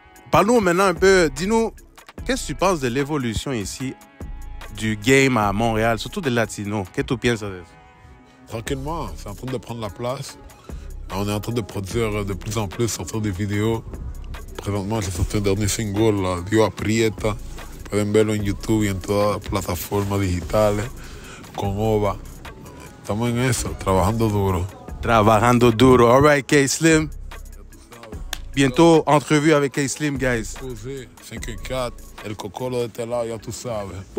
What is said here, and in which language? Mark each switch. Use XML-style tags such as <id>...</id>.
<fr>Parle-nous maintenant un peu. Dis-nous, qu'est-ce que tu penses de l'évolution ici du game à Montréal, surtout des Latinos? Qu'est-ce que tu penses de ça? Tranquillement, c'est en train de prendre la place. On est en train de produire de plus en plus, sortir des vidéos. Présentement, j'ai sorti un dernier single, là, Dios Aprieta.</fr> <es>Pueden verlo en YouTube y en todas las plataformas digitales, con OVA. Estamos en eso, trabajando duro. Trabajando duro.</es> <en>All right,</en> <es>K-Slim.</es> <fr>Bientôt, entrevue avec K-Slim, guys.</fr> <es>5-4, el cocolo de este lado, ya tú sabes.</es>